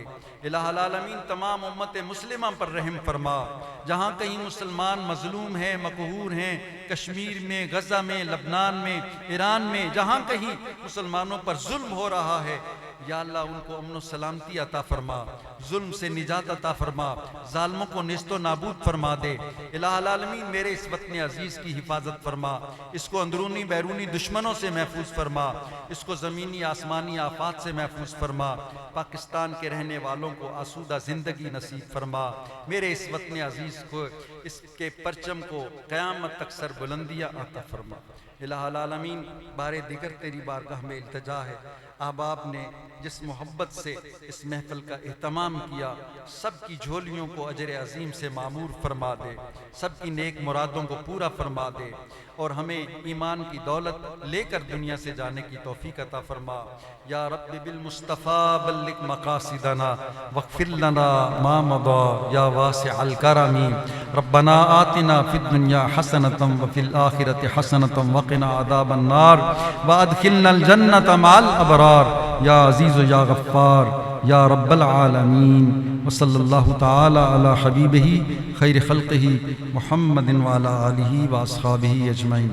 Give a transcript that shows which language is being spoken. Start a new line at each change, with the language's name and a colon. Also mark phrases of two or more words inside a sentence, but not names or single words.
Arabic: الہ العالمین
Urdu: تمام امت مسلمہ پر رحم فرما، جہاں کہیں مسلمان مظلوم ہیں، مقہور ہیں، کشمیر میں، غزہ میں، لبنان میں، ایران میں، جہاں کہیں مسلمانوں پر ظلم ہو رہا ہے، یا اللہ ان کو امن و سلامتی عطا فرما، ظلم سے نجات عطا فرما، ظالموں کو نیست و نابود فرما دے۔
Arabic: الہ العالمین
Urdu: میرے اس وطن عزیز کی حفاظت فرما، اس کو اندرونی بیرونی دشمنوں سے محفوظ فرما، اس کو زمینی آسمانی آفات سے محفوظ فرما، پاکستان کے رہنے والوں کو آسودہ زندگی نصیب فرما، میرے اس وطن عزیز کو، اس کے پرچم کو قیامت تک سر بلندیاں عطا فرما۔
Arabic: الہ العالمین
Urdu: بار دیگر تیری بارگاہ میں التجا ہے، احباب نے جس محبت سے اس محفل کا اہتمام کیا، سب کی جھولیوں کو اجر عظیم سے معمور فرما دے، سب کی نیک مرادوں کو پورا فرما دے، اور ہمیں ایمان کی دولت لے کر دنیا سے جانے کی توفیق عطا فرما۔
Arabic: یا رب بالمصطفیٰ بلغ مقاصدنا واغفر لنا ما مضى یا واسع الکرم۔ ربنا آتنا فی الدنیا حسنۃ وفی الآخرۃ حسنۃ وقنا عذاب النار وادخلنا الجنۃ مع الابرار یا عزیز یا غفار یا رب العالمین۔ وصلی اللہ تعالی علی حبیبہ خیر خلقہ محمد وعلی آلہ واصحابہ اجمعین۔